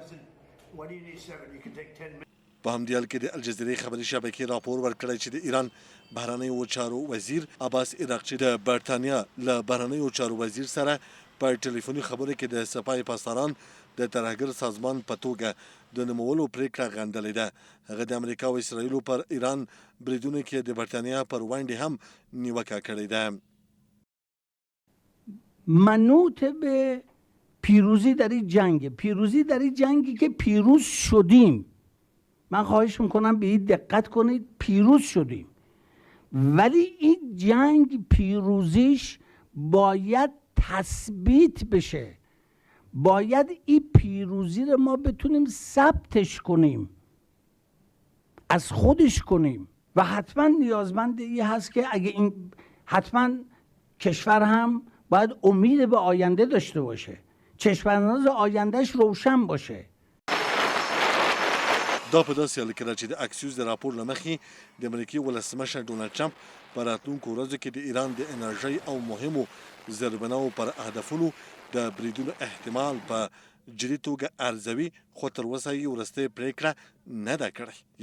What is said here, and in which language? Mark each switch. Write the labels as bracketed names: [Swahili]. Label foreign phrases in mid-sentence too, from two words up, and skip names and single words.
[Pashto] په همدې حال کې د الجزیرې خبري شبکې راپور ورکړی چې د ایران بهرنیو چارو وزیر عباس عراقچي د برټانیا له بهرنیو چارو وزیر سره په ټلیفوني خبرو کې د سپاه پاسداران د ترهګر سازمان په توګه د نومولو پریکړه غندلې ده. هغه د امریکا او اسرائیل پر ایران بریدونو کې د برټانیا پر وړاندې هم نیوکه کړې ده. [Persian] منوط به پیروزی در این جنگی که پیروز شدیم. من خواهش میکنم به این دقت کنید، پیروز شدیم ولی این جنگ پیروزیش باید تثبیت بشه. باید این پیروزی رو ما بتونیم ثبتش کنیم، از خودش کنیم و حتما نیازمند این هست که اگه این حتما کشور هم باید امید به آینده داشته باشه، چشمانداز آیندهش روشن باشه. [Pashto] دا په داسې حال کې ده چې د اکسیوس د راپور له مخې د امریکای ولسمشر ډونالډ ټرمپ په راتلونکو ورځو کې د ایران د انرژۍ او مهمو زیربناوو پر هدفونو د بریدونو احتمال په جدي توګه ارزوي خو تر اوسه یې وروستۍ پرېکړه نه ده کړې.